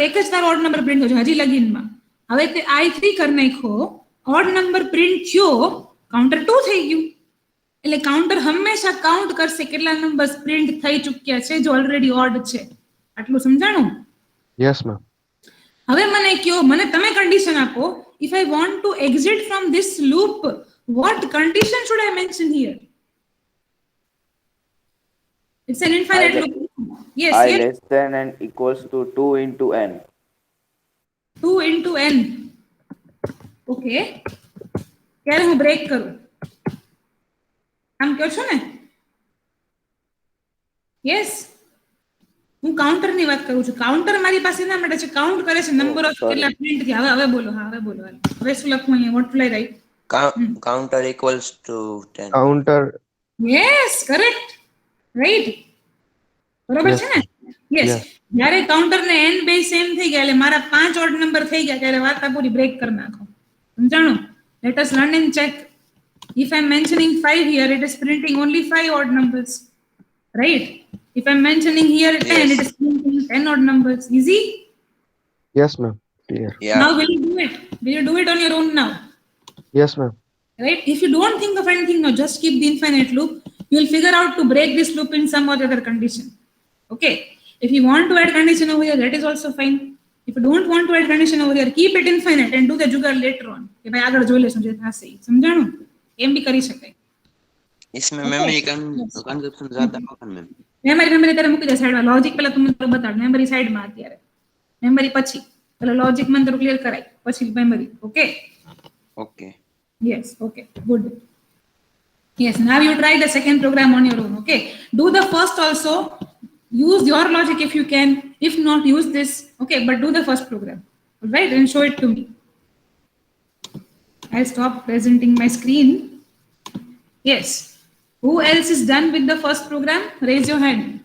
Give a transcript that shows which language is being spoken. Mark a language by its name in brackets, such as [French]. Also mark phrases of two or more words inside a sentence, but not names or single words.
[Gujarati] એક જ તારો [English] odd number [Gujarati] પ્રિન્ટ થયો હજી લગીનમાં. હવે તે આઈ 3 કરી નાખ્યો, [English] odd number [Gujarati] પ્રિન્ટ થયો, કાઉન્ટર 2 થઈ ગયું. એટલે કાઉન્ટર હંમેશા કાઉન્ટ કરશે કેટલા [English] numbers print [Gujarati] થઈ ચૂક્યા છે જો [English] already odd [Gujarati] છે. આટલું સમજાણું? [English] Yes ma'am. [Gujarati] હવે મને કયો, મને તમે કન્ડિશન આપો. [English] If I want to exit from this loop, what condition should I mention here? It's an infinite loop. Yes, I yes. less than n equals to 2 into n. 2 into n. Okay. [Gujarati] ત્યારે હું બ્રેક કરું, આમ કહો છો ને? યસ, હું કાઉન્ટર ની વાત કરું છું. કાઉન્ટર મારી પાસે ના માટે છે, કાઉન્ટ કરે છે [English] number of [Gujarati] કેટલા પ્રિન્ટ થયા. હવે બોલો, હા હવે બોલો. હવે શું લખું અહીંયા? [English] What will I write? Counter equals to 10. Counter. Yes, correct, right, [Gujarati] બરોબર છે ને? [English] યસ. [Gujarati] જ્યારે કાઉન્ટર ને n બે સેમ થઈ ગયા, એટલે મારા 5 [English] odd number [Gujarati] થઈ ગયા, ત્યારે વાર્તા પૂરી બ્રેક કરી નાખો. [English] સમજાણું? Let us run and check. If I'm mentioning 5 here, it is printing only 5 odd numbers, right? If I'm mentioning here 10, it is printing 10 odd numbers. Easy? Yes ma'am. Clear. Yeah. Now will you do it? Will you do it on your own now? Yes ma'am. Right? If you don't think of anything now, just keep the infinite loop. You will figure out to break this loop in some other condition. Okay? If you want to add condition over here, that is also fine. If you don't want to add condition over here, keep it infinite and do the jugaad later on. [Gujarati] કે ભાઈ આગળ જોઈ લેશું જે થશે. સમજાણું? એમ બી કરી શકાય. [Hindi] इसमें [English] Okay. [Hindi] मेमोरी [English] Yes. [Hindi] कंजप्शन ज्यादा होगा मैम. [Gujarati] मेमरी ત્યારે મૂકી દે સાઈડમાં લોજિક પહેલા તમને તો બતાડ મેમરી સાઈડમાં અત્યારે મેમરી પછી પહેલા લોજિક મંત્ર ક્લિયર કરાય પછી [English] memory okay Okay. Yes okay good yes now you try the second program on your own okay do the first also use your logic if you can if not use this okay but do the first program all right and show it to me I'll stop presenting my screen yes who else is done with the first program raise your hand